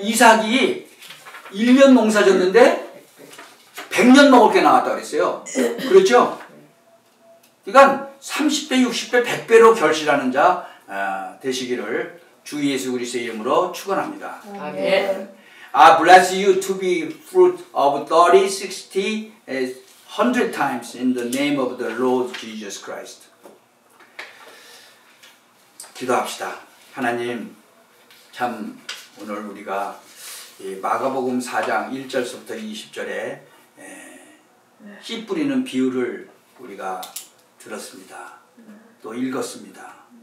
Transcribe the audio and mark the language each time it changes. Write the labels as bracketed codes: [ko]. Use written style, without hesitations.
[ko] 이삭이 1년 농사 졌는데 100년 먹을 게 나왔다 그랬어요. 그렇죠? 그러니까 30배, 60배, 100배로 결실하는 자 되시기를 주 예수 그리스도의 이름으로 축원합니다. 아멘. [en] I bless you to be fruit of 30, 60, 100 times in the name of the Lord Jesus Christ. [ko] 기도합시다. 하나님, 참 오늘 우리가 마가복음 4장 1절부터 20절에 씨 뿌리는 비유를 우리가 들었습니다. 또 읽었습니다.